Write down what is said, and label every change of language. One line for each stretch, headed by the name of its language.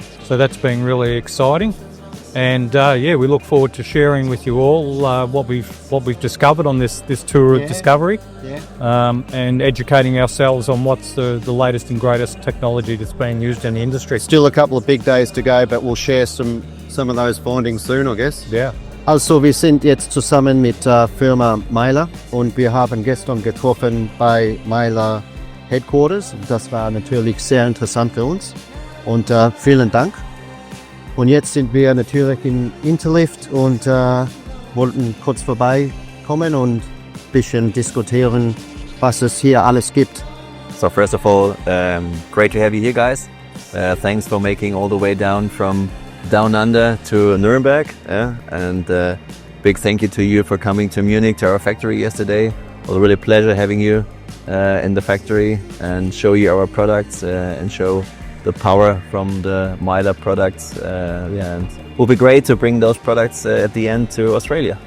English: So that's been really exciting. And we look forward to sharing with you all what we've discovered on this tour of discovery, and educating ourselves on what's the latest and greatest technology that's being used in the industry. Still a couple of big days to go, but we'll share some of those findings soon, I guess. Yeah.
German: Also, wir sind jetzt zusammen mit Firma Myler und wir haben gestern getroffen bei Myler Headquarters. Das war natürlich sehr interessant für uns und vielen Dank. Und jetzt sind wir natürlich in InterLift und wollten kurz vorbeikommen und ein bisschen diskutieren, was es hier alles gibt.
English: So first of all, great to have you here, guys. Thanks for making all the way down from down under to Nuremberg. And big thank you to you for coming to Munich, to our factory yesterday. It was a really pleasure having you in the factory and show you our products and show the power from the Myler products, and it will be great to bring those products at the end to Australia.